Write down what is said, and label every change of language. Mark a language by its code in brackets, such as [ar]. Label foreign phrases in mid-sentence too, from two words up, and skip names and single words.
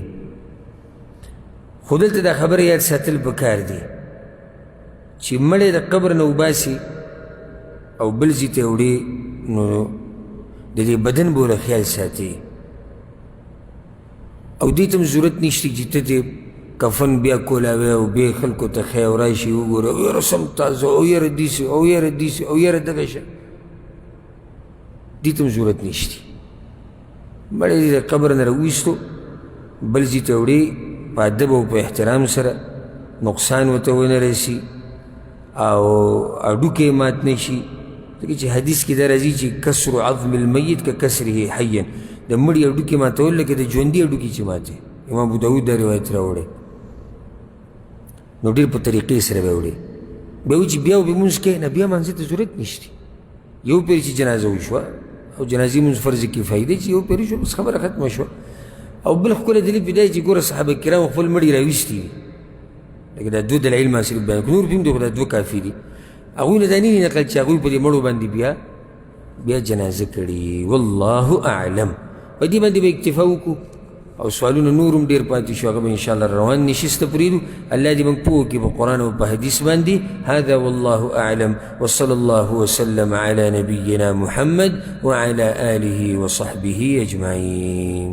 [ps] خو دلته دا خبره یاد ساتل پکار دی چې مړی د قبر نه وباسي او بل ځای ته وړي، نو د دې بدن به له خیال ساتي، او دې ته هم ضرورت نشته چې ته دې کفن بیا کولاوی او بیا خلکو ته ښیې او راشي وګوره او یاره سم تازه او یاره داسې او یاره داسې او یاره دغه شه، دې ته هم ضرورت نشته. مړی دې د قبر نه راوویستو، بل ځای ته وړې په ادب او په احترام سره، نقصان ورته ونه رسي او هډوکی یې مات نه شي. ځکه چې حدیث کې دا راځي چې [ar] کسر عظم المیت که کسره حیا، [ps] د مړي هډوکي ماتول لکه د ژوندي هډوکي چې ماتې. امام ابو داود دا روایت راوړی. نو ډېر په طریقې سره به وړې. بیا وایي چې بیا به لمونځ کوې، نه بیا لمانځه ته ضرورت نشته. یو پیر چې جنازه وشوه او جنازې لمونځ فرض کفایي دی چې یو پیر شو، بس خبره ختمه شوه. او بل ښکلی دلیل په دی چې ګوره صحابه کرامو خپل مړي راویستي دي، لکه دا دوه دلایل ما صرف بیان کړو، نور پې هم دا دوه کافي دي. هغوی نه دا نه نقل چې هغوی په دې مړو باندې بیا جنازه کړي. [ar] والله اعلم. [ps] په دې باندې به اکتفا وکړو، او سوالونه نور هم ډېر پاتې شو، هغه به انشاءالله روان نشسته پرېږدو. الله دې موږ پوه کړي په قرآن او په حدیث باندې. [ar] هذا والله اعلم، وصلى الله وسلم على نبينا محمد وعلى آله وصحبه أجمعين.